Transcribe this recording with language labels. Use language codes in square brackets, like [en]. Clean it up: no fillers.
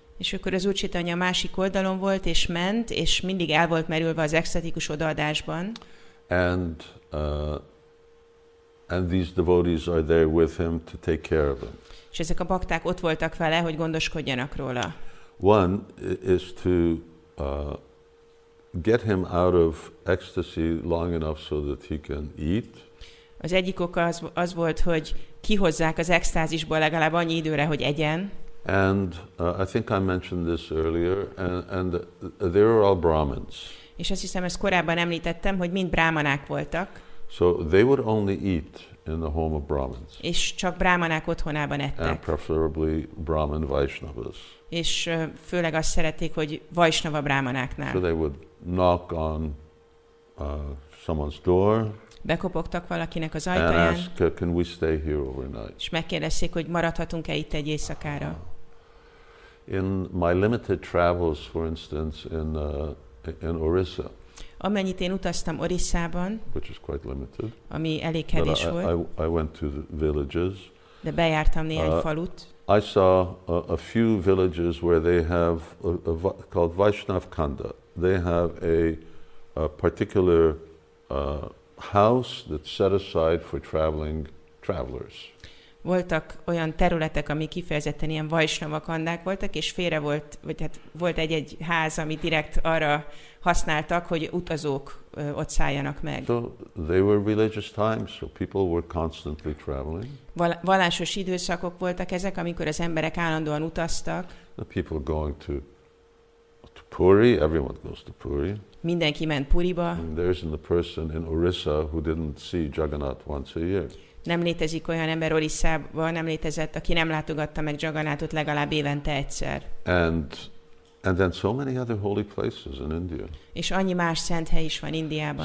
[hu] És akkor az Úr Caitanya a másik oldalon volt, és ment, és mindig el volt merülve az extatikus odaadásban. [en] And these devotees are there with him to take care of him. [hu] És ezek a bakták ott voltak vele, hogy gondoskodjanak róla. [en] One is to get him out of ecstasy long enough so that he can eat. [hu] Az egyik oka az volt, hogy kihozzák az extázisból legalább annyi időre, hogy egyen. [en] And I think I mentioned this earlier, and they were all Brahmins. [hu] És azt hiszem, ezt korábban említettem, hogy mind brámanák voltak. [en] So they would only eat in the home of Brahmins. [hu] És csak brámanák otthonában [en] And [hu] ettek. [en] preferably Brahmin Vaishnavas. [hu] És főleg azt szerették, hogy Vaisnava brámanáknál. [en] So they would knock on someone's door. [hu] Bekopogtak valakinek az [en] And [hu] ajtaján, [en] ask, can we stay here overnight? [hu] és megkérdezték, hogy maradhatunk-e itt egy éjszakára. [en] In my limited travels, for instance, in Orissa, [hu] Amennyit én utaztam Orisszában, [en] which is quite limited, [hu] ami elég kevés [en] but [hu] volt, [en] I went to the villages. [hu] de bejártam néhány falut. [en] I saw a few villages where they have called Vaishnav Khanda. They have a particular house that's set aside for travelers. [hu] Voltak olyan területek, ami kifejezetten ilyen Vaisnava kandák voltak, és félre volt, vagy hát volt egy ház, amit direkt arra használtak, hogy utazók ott szálljanak meg. [en] So they were religious times, so people were constantly traveling. [hu] Vallásos időszakok voltak ezek, amikor az emberek állandóan utaztak. [en] The people going to Puri, everyone goes to Puri. [hu] Mindenki ment Puriba. [en] And there isn't a person in Orissa who didn't see Jagannath once a year. [hu] Nem létezik olyan ember Orisszában, nem létezett, aki nem látogatta meg Jagannathot legalább évente egyszer. [en] And then so many other holy places in India. És annyi más szent hely is van Indiában.